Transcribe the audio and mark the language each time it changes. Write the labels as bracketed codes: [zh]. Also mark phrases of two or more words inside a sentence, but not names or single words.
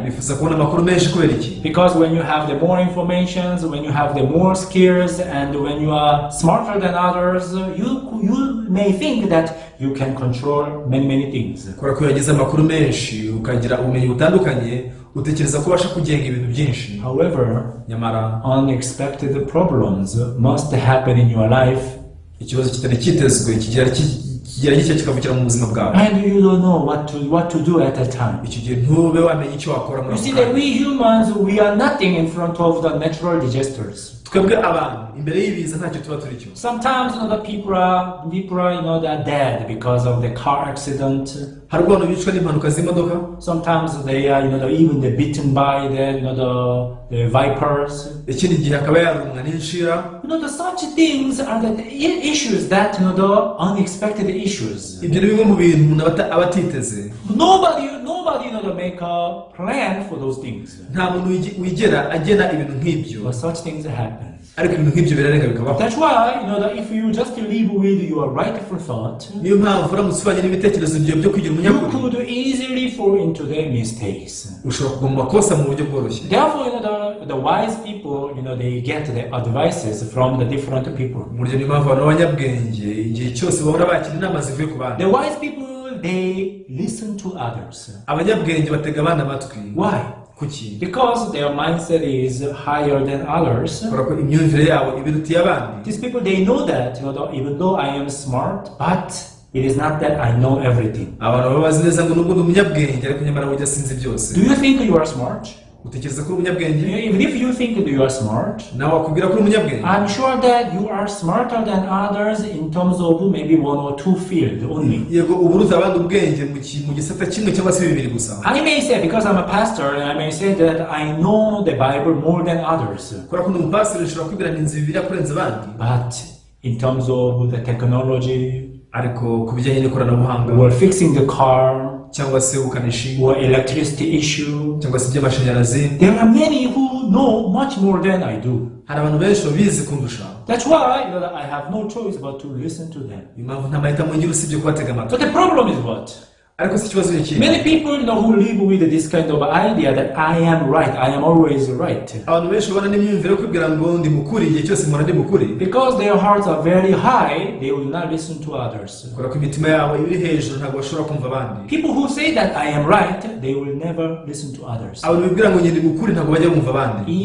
[en] Because when you have the more information, when you have the more skills, and when you are smarter than others, you may think that you can control many things. [rw] utekereza ko ubasha kugenga ibintu byinshi. [en] However, [rw] Nyamara [en] unexpected problems must happen in your life, [rw] ikibazo kitari kitezwe kigera gishya kikavukira mu buzima bwawe, [en] and you don't know what to do at that time. [rw] icyo gihe ntube wamenye icyo wakora muri [en] You see [rw] ako [en] that [rw] kanya. [en] we humans, we are nothing in front of the natural disasters. [rw] Twebwe abantu imbere y'ibiza ntacyo tuba turi cyo. [en] Sometimes the people are they're dead because of the car accident. [rw] Hari abantu bicwa n'impanuka z'imodoka. [en] Sometimes they are even they're bitten by the vipers. [rw] Ikindi gihe akaba yarumwa n'inshira. [en] The such things are the issues that the unexpected issues. [rw] Ibyo ni bimwe mu bintu umuntu aba atiteze. [en] Nobody make a plan for those things. [rw] Nta muntu wigera agena ibintu nk'ibyo. [en] But such things happen. [rw] Ariko ibintu nk'ibyo birarenga bikabaho. [en] That's why that if you just live with your rightful thought, [rw] niyo mpamvu uramutse uvanye n'ibitekerezo byawe byo kugira [en] you [rw] umunyakuri, [en] could easily fall into their mistakes. [rw] ushobora kugwa mu makosa mu buryo bworoshye. [en] Therefore, the wise people, they get the advices from the different people. [rw] Burya niyo mpamvu abantu b'abanyabwenge igihe cyose bahora bakira inama zivuye ku bandi. [en] The wise people, they listen to others. [rw] Abanyabwenge batega abandi amatwi. [en] Why? [rw] Kuki? [en] Because their mindset is higher than others. [rw] Kubera ko imyumvire yabo ibirutiye abandi. [en] These people, they know that even though I am smart, but it is not that I know everything. [rw] Abantu baba bazi neza ngo nubwo ndi umunyabwenge ariko nyamara burya sinzi byose. [en] Do you think you are smart? [rw] Utekereza ko uri umunyabwenge? [en] Even if you think that you are smart, [rw] nawe wakubwira ko uri umunyabwenge. [en] I'm sure that you are smarter than others in terms of maybe one or two fields only. [rw] Yego uburuta abandi ubwenge mu gisata kimwe cyangwa se bibiri gusa. [en] I may say, because I'm a pastor, I may say that I know the Bible more than others. [rw] Kubera ko ndi umupasiteri nshobora kwibwira inzu bibiri kurenza abandi. [en] But in terms of the technology, [rw] ariko ku bijyanye n'ikoranabuhanga, [en] or fixing the car, [rw] cyangwa se ubukanishi, [en] or electricity issue, [rw] cyangwa se iby'amashanyarazi, [en] there are many who know much more than I do. [rw] hari abantu benshi babizi kundusha. [en] That's why I have no choice but to listen to them. [rw] Impamvu nta mahitamo ngira usibye kubatega amatwi. [en] But the problem is what? [rw] Ariko si ikibazo iki. [en] Many people who live with this kind of idea that I am right, I am always right. [rw] Abantu benshi babona n'imyumvire yo kwibwira ngo ndi mukuri igihe cyose mpora ndi mukuri. [en] Because their hearts are very high, they will not listen to others. [rw] Kubera ko imitima yabo iri hejuru ntabwo bashobora kumva abandi. [en] People who say that I am right, they will never listen to others. [rw] Abantu bibwira ngo ndi mukuri ntabwo bajya bumva abandi.